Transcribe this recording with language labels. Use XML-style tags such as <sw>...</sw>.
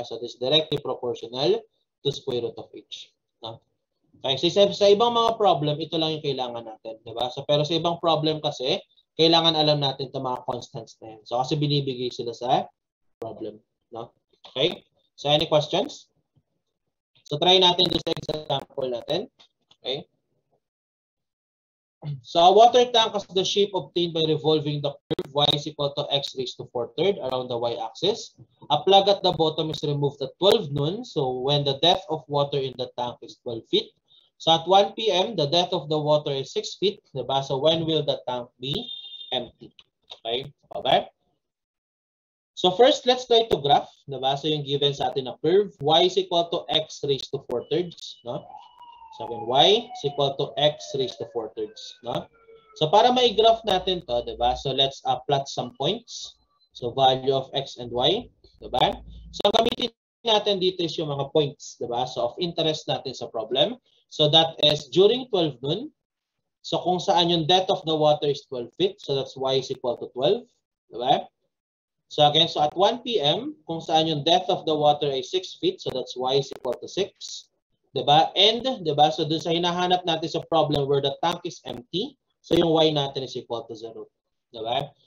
<en>So this is directly proportional to square root of h. No?</en> <tl>Okay, so sa ibang mga problem, ito lang yung kailangan natin, diba? So pero sa ibang problem kasi, kailangan alam natin itong mga constants na yan. So kasi binibigay sila sa problem, no? Okay?</tl> <en>So any questions?</en> <tl>So try natin doon sa example natin. Okay?</tl> <en>So a water tank has the shape obtained by revolving the curve y is equal to x raised to 4/3 around the y-axis. A plug at the bottom is removed at 12 noon. So when the depth of water in the tank is 12 feet. So at 1 p.m., the depth of the water is 6 feet. Diba? So when will the tank be empty? Okay? Okay? So first, let's try to graph. Diba? So</en> <tl>yung given sa atin na curve,</tl> <en>y is equal to x raised to 4/3. No? So again, y is equal to x raised to 4/3. No?</en> <tl>So para ma-graph natin to, diba?</tl> <en>So let's plot some points. So value of x and y. Diba?</en> <tl>So ang gamitin natin dito is yung mga points.</tl> <en>Diba? So of interest natin sa problem. So that is during 12 noon. So kung saan yung depth of the water is 12 feet. So that's y is equal to 12. Diba? So again, so at 1 p.m., kung saan yung depth of the water is 6 feet. So that's y is equal to 6. Diba? And, diba?</en> <tl>So dun sa hinahanap natin sa problem</tl> <en>where the tank is empty, so yung y natin is equal to 0. Diba?</en>